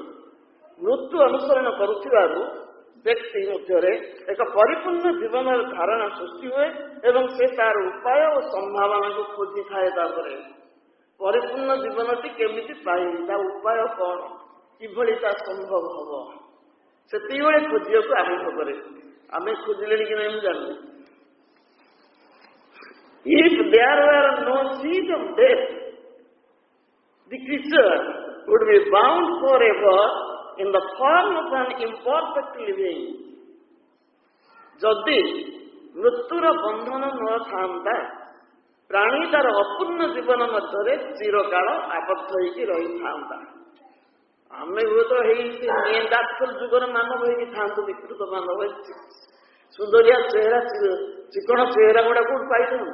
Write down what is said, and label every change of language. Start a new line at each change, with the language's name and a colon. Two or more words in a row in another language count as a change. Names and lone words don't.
Odia: ମୃତ୍ୟୁ ଅନୁସରଣ କରୁଥିବାରୁ ବ୍ୟକ୍ତି ମଧ୍ୟରେ ଏକ ପରିପୂର୍ଣ୍ଣ ଜୀବନର ଧାରଣା ସୃଷ୍ଟି ହୁଏ ଏବଂ ସେ ତାର ଉପାୟ ଓ ସମ୍ଭାବନାକୁ ଖୋଜିଥାଏ। ତାପରେ ପରିପୂର୍ଣ୍ଣ ଜୀବନଟି କେମିତି ପାଇବି, ତା ଉପାୟ କଣ, କିଭଳି ତା ସମ୍ଭବ ହବ, ସେତିକିବେଳେ ଖୋଜିବାକୁ ଆରମ୍ଭ କରେ। ଆମେ ଖୋଜିଲେଣି କି ନାହିଁ ମୁଁ ଜାଣିନି।
English: If there were no seed of death, the creature would be bound forever in the form of an imperfect living.
Odia: ଯଦି ମୃତ୍ୟୁର ବନ୍ଧନ ନ ଥାନ୍ତା, ପ୍ରାଣୀ ତାର ଅପୂର୍ଣ୍ଣ ଜୀବନ ମଧ୍ୟରେ ଚିରକାଳ ଆବଦ୍ଧ ହେଇକି ରହିଥାନ୍ତା। ଆମେ ହୁଏତ ହେଇ ନିଏଣ୍ଡାର୍ଥଲ ଯୁଗର ମାନବ ହେଇକି ଥାନ୍ତୁ, ବିକୃତ ମାନବ, ସୁନ୍ଦରିଆ ଚେହେରା, ଚିକଣ ଚେହେରା ଗୁଡା କୋଉଠି ପାଇଥାନ୍ତୁ?